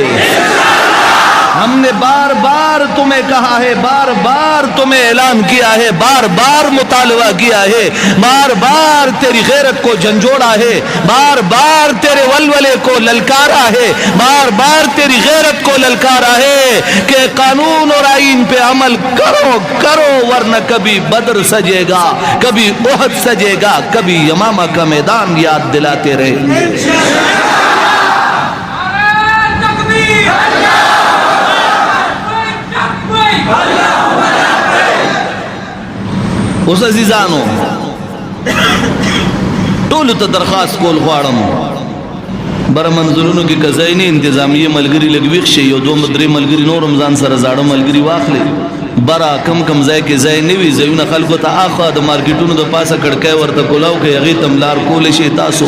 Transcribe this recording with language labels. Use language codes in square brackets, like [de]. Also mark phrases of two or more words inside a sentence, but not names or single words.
[ur] ہم نے بار بار تمہیں کہا ہے، بار بار تمہیں اعلان کیا ہے، بار بار مطالبہ کیا ہے، بار بار تیری غیرت کو جھنجھوڑا ہے، بار بار تیرے ولولے کو للکارا ہے، بار بار تیری غیرت کو للکارا ہے کہ قانون اور آئین پہ عمل کرو ورنہ کبھی بدر سجے گا، کبھی احد سجے گا، کبھی یمامہ کا میدان یاد دلاتے رہیں گے. [ps] اس عزیزانو ټولو ته درخواست کول غواړم، بر منزلونو کې قضایي انتظامیه ملګري لږ ویښ شي، یو دوه درې ملګري نور هم ځان سره زاړه ملګري واخلي. برا کم کم ځای کې ځای نه وي، ځایونه خلکو ته اخوا د مارکیټونو د پاسه کړکۍ ورته کولاو کوي، هغې ته لار کولی شي تاسو.